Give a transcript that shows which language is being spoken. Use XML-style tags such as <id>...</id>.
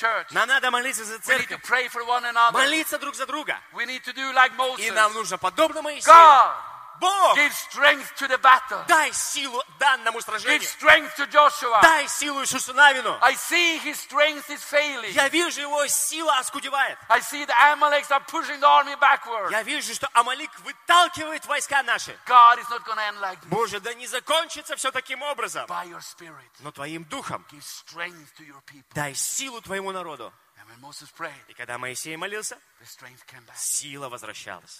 <ru>Нам надо молиться за церковь. Молиться друг за друга. И нам нужно подобно Моисею. Бог,</ru> <en>give strength to the battle.</en> <ru>Дай силу данному сражению.</ru> <en>Give strength to Joshua.</en> <ru>Дай силу Иисусу Навину.</ru> <en>I see his strength is failing.</en> <ru>Я вижу, его сила оскудевает.</ru> <en>I see the Amalekites are pushing the army backward.</en> <ru>Я вижу, что Амалик выталкивает войска наши.</ru> <en>God is not gonna end like this.</en> <ru>Боже, да не закончится все таким образом.</ru> <en>By your spirit.</en> <ru>Но твоим духом.</ru> <en>Give strength to your people.</en> <ru>Дай силу твоему народу.</ru> <en>And when Moses prayed,</en> <ru>и когда Моисей молился,</ru> <en>the strength came back.</en> <ru>Сила возвращалась.</ru>